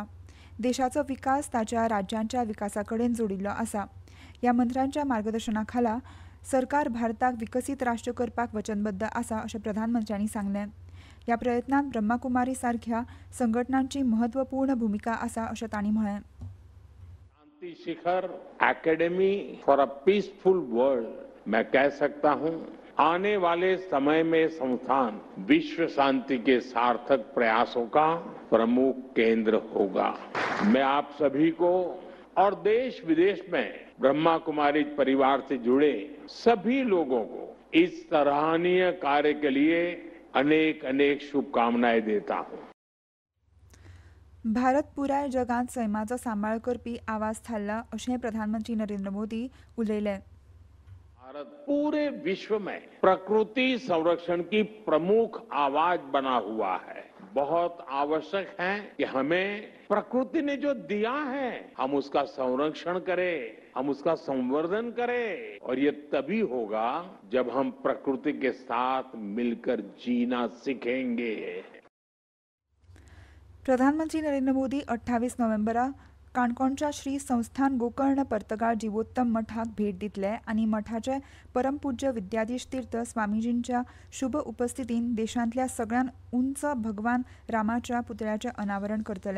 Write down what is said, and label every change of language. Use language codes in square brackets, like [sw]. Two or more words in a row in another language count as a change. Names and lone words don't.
[kok] देशाचो विकास ताच्या राज्यांच्या विकासा कडेन जोडिल्लो आसा. ह्या मंत्र्यांच्या मार्गदर्शना खाला सरकार भारताक विकसीत राष्ट्र करपाक वचनबद्ध आसा अशें प्रधानमंत्र्यांनी सांगलें. ह्या प्रयत्नांत ब्रह्माकुमारी सारख्या संघटनांची महत्वपूर्ण भूमिका आसा अशें तांणी म्हळें. [hi] शांति शिखर एकेडमी फॉर अ पीसफुल वर्ल्ड, मैं कह सकता हूं, आने वाले समय में संस्थान विश्व शांति के सार्थक प्रयासों का प्रमुख केंद्र होगा. मैं आप सभी को और देश विदेश में ब्रह्मा कुमारी परिवार से जुड़े सभी लोगों को इस सराहनीय कार्य के लिए अनेक अनेक शुभकामनाएं देता हूं. [kok] भारत पुराय जगांत सैमाचो सांबाळ करपी आवाज थारला अशें प्रधानमंत्री नरेंद्र मोदी उलयले. [hi] भारत पूरे विश्व में प्रकृति संरक्षण की प्रमुख आवाज बना हुआ है. बहुत आवश्यक है कि हमें प्रकृति ने जो दिया है हम उसका संरक्षण करें, हम उसका संवर्धन करें, और ये तभी होगा जब हम प्रकृति के साथ मिलकर जीना सीखेंगे. [kok] प्रधानमंत्री नरेंद्र मोदी 28 नोव्हेंबरा काणकोणच्या श्री संस्थान गोकर्ण पर्तगाळ जिवोत्तम मठाक भेट दितले आनी मठाचे परमपूज्य विद्याधीश तीर्थ स्वामीजींच्या शुभ उपस्थितीन देशांतल्या सगळ्यान उंच भगवान रामाच्या पुतळ्याचें अनावरण करतले.